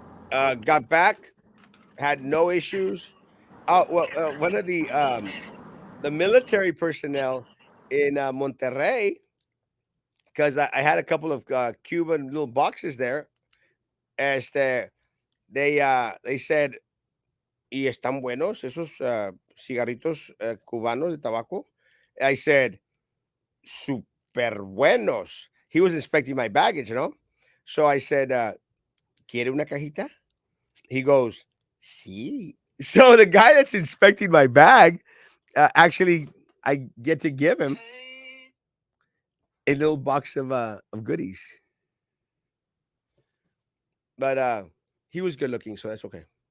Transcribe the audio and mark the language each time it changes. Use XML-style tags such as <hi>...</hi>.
<en>Got back, had no issues. Well, one of the military personnel in Monterrey, because I had a couple of Cuban little boxes there.</en> <es>Este,</es> <en>they said,</en> <es>y están buenos esos cigarritos cubanos de tabaco.</es> <en>I said,</en> <es>super buenos.</es> <en>He was inspecting my baggage, you know. So I said,</en> <es>¿quiere una cajita?</es> <en>He goes, sí. So the guy that's inspecting my bag, actually, I get to give him a little box of goodies. But he was good looking, so that's okay.</en>